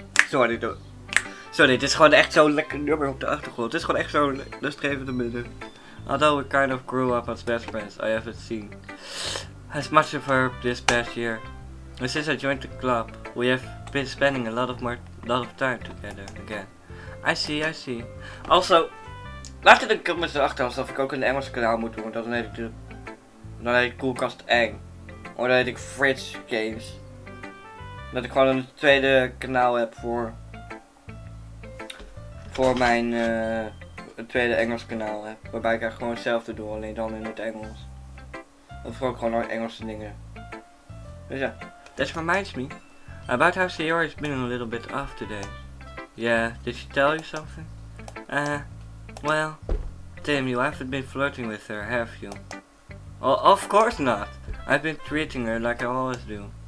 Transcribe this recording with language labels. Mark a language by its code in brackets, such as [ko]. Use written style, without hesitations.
[nl] Sorry, dit is gewoon echt zo'n lekker nummer op de achtergrond. Het is gewoon echt zo'n rustgevende midden. [en] Although we kind of grew up as best friends, I haven't seen as much of her this past year. And since I joined the club, we have been spending a lot of time together again. I see. [nl] Also, laat in de comments erachter of ik ook een Engels kanaal moet doen, want dan heet ik koellekast eng. Of dan heet ik Fridge Games. Dat ik gewoon een tweede kanaal heb voor mijn een tweede Engels kanaal heb. Waarbij ik eigenlijk gewoon hetzelfde doe, alleen dan in het Engels. Of ook gewoon Engelse dingen. Dus ja, [en] that reminds me about how sayori has been a little bit off today. Yeah, did she tell you something? Well, Tim, you haven't been flirting with her, have you? Well, of course not. I've been treating her like I always do.